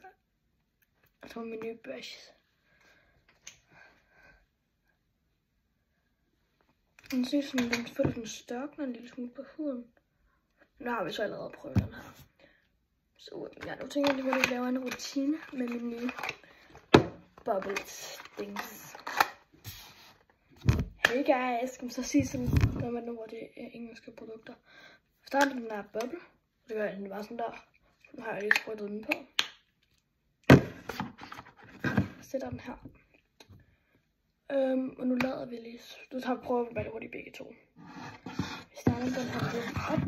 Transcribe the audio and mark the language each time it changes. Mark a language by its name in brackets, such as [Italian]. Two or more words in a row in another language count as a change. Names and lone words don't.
[Danish] Og så min nye brush. Den ser sådan, den føler sådan størkner en lille smule på huden. Nu har vi så allerede prøvet den her. Så nu tænker jeg, at jeg lave en rutine med min nye [English] bubbles things. Hey guys, [Danish] skal man så sige sådan, når man nu hvor det er engelske produkter. Starter den der bubble. Det gør den bare sådan der. Nu har jeg lige sprøjtet den på. Sætter den her. Og nu lader vi lige. Du tager prøver vi bare det hurtigt begge to. Vi starter den her lidt op.